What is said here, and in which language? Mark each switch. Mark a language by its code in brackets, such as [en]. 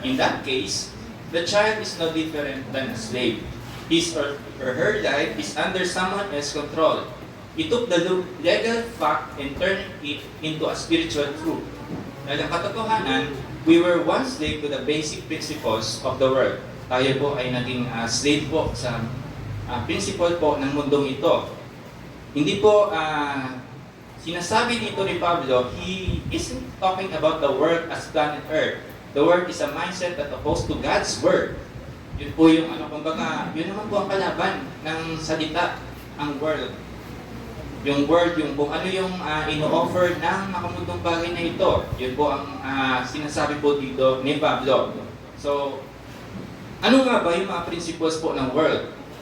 [en] In that case, the child is no different than a slave. His or her life is under someone else's control. He took the legal fact and turned it into a spiritual truth. [tl] Dahil ang katotohanan, [en] we were once slave to the basic principles of the world. [tl] Tayo po ay naging slave po sa principle po ng mundong ito. Hindi po sinasabi dito ni Pablo, [en] he isn't talking about the world as planet Earth. The world is a mindset that opposed to God's word. [tl] Yun po yung kumbaga, yun naman po ang kalaban ng salita, ang world. Yung word, yung kung ano yung ino-offer ng makamundong bagay na ito. Yun po ang sinasabi po dito ni Pablo. So, ano nga ba yung mga principles po ng world?